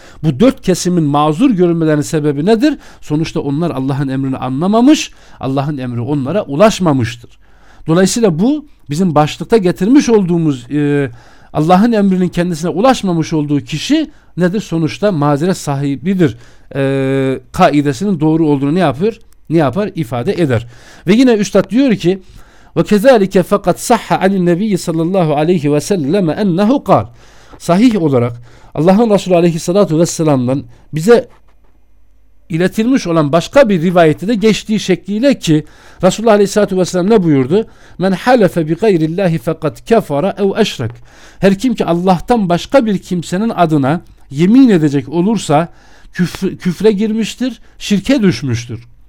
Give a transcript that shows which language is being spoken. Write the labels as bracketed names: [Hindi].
[Turkish] Bu dört kesimin mazur görülmelerinin sebebi nedir? Sonuçta onlar Allah'ın emrini anlamamış, Allah'ın emri onlara ulaşmamıştır. Dolayısıyla bu bizim başlıkta getirmiş olduğumuz Allah'ın emrinin kendisine ulaşmamış olduğu kişi nedir? Sonuçta mazeret sahibidir. Kaidesinin doğru olduğunu ne yapar? İfade eder. Ve yine üstad diyor ki [Arabic] وَكَذَٰلِكَ فَقَدْ صَحَّ عَنِ النَّبِيِّ صَلَى اللّٰهُ عَلَيْهِ وَسَلَّمَ اَنَّهُ قَالْ. [Turkish] Sahih olarak Allah'ın Resulü aleyhissalatu vesselam'dan bize iletilmiş olan başka bir rivayette de geçtiği şekliyle ki Resulullah aleyhissalatu vesselam ne buyurdu? [Arabic] مَنْ حَلَفَ بِغَيْرِ اللّٰهِ فَقَدْ كَفَرَ اَوْ اَشْرَكْ. [Turkish] Her kim ki Allah'tan başka bir kimsenin adına yemin edecek olursa küfre girmiştir, şirke düşmüştür.